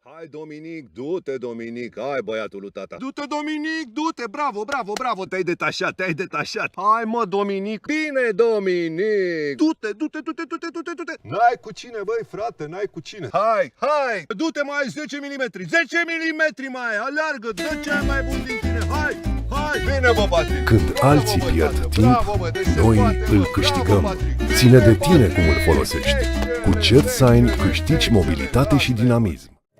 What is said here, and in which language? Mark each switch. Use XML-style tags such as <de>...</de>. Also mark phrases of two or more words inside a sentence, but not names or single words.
<ro>Dominic, du-te, Dominic, hai băiatul lui tata. Du-te, Dominic, du-te, bravo, bravo, bravo, te-ai detașat, te-ai detașat. Hai mă, Dominic, bine, Dominic. Du-te, du-te, du-te, du-te, du-te, du-te. N-ai cu cine, băi, frate, n-ai cu cine. Hai, hai, du-te mai 10 mm, 10 mm mai, aleargă, dă cel mai bun din tine, hai. Hai, bine, bă, Patrick! Când alții pierd timp, noi îl câștigăm. Ține de tine cum îl folosești. Cu CertSign câștigi mobilitate și dinamism.</ro>